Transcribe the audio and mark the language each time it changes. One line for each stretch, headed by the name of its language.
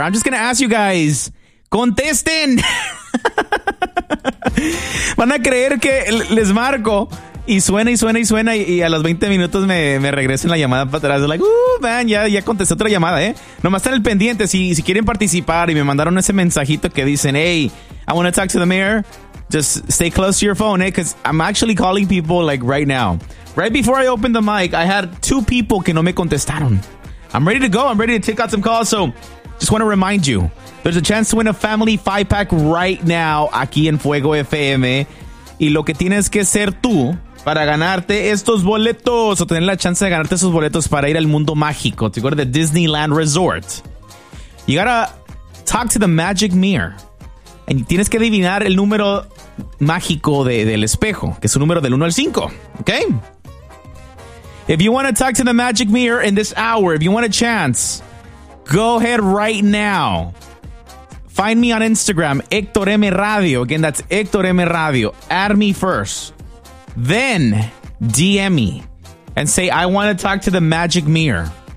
English: I'm just going to ask you guys,
Spanish: contesten. Van a creer que les marco y suena y suena y suena y a los 20 minutos me regresen la llamada para atrás.
English: Like, man,
Spanish: ya contesté otra llamada, ¿eh? Nomás están al pendiente. Si quieren participar y me mandaron ese mensajito que dicen,
English: hey, I want to talk to the mayor, just stay close to your phone, ¿eh? Because I'm actually calling people, like, right now. Right before I opened the mic, I had two people
Spanish: que no me contestaron.
English: I'm ready to go. I'm ready to take out some calls. So, just want to remind you, there's a chance to win a family five-pack right now
Spanish: aquí en Fuego FM. Y lo que tienes que hacer tú para ganarte estos boletos o tener la chance de ganarte esos boletos para ir al mundo mágico, ¿te acuerdas? De Disneyland Resort.
English: You gotta talk to the magic mirror.
Spanish: Y tienes que adivinar el número mágico del espejo, que es un número del 1 al 5, ¿ok?
English: If you want to talk to the magic mirror in this hour, if you want a chance, go ahead right now. Find me on Instagram, Hector M Radio. Again, that's Hector M Radio. Add me first. Then DM me and say, I want to talk to the magic mirror.